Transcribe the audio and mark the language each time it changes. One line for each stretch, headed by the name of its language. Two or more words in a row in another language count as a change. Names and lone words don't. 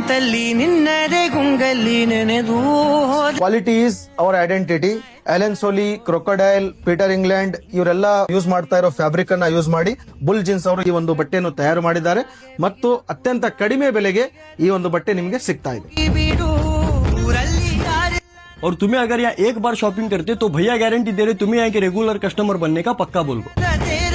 English: Quality is our identity.
Kannada: ಅಲೆನ್ ಸೋಲಿ, ಕ್ರೊಕೊಡೈಲ್, ಪೀಟರ್ ಇಂಗ್ಲೆಂಡ್ ಇವರೆಲ್ಲ ಯೂಸ್ ಮಾಡ್ತಾ ಇರೋ ಫ್ಯಾಬ್ರಿಕ್ ಅನ್ನ ಯೂಸ್ ಮಾಡಿ ಬುಲ್ ಜೀನ್ಸ್ ಅವರು ಈ ಒಂದು ಬಟ್ಟೆಯನ್ನು ತಯಾರು ಮಾಡಿದ್ದಾರೆ ಮತ್ತು ಅತ್ಯಂತ ಕಡಿಮೆ ಬೆಲೆಗೆ ಈ ಒಂದು ಬಟ್ಟೆ ನಿಮಗೆ ಸಿಗ್ತಾ ಇದೆ.
Hindi: और तुम्हें अगर यहाँ एक बार शॉपिंग करते तो भैया गारंटी दे रहे तुम्हें यहाँ के
English: regular customer
Hindi: बनने का पक्का बोल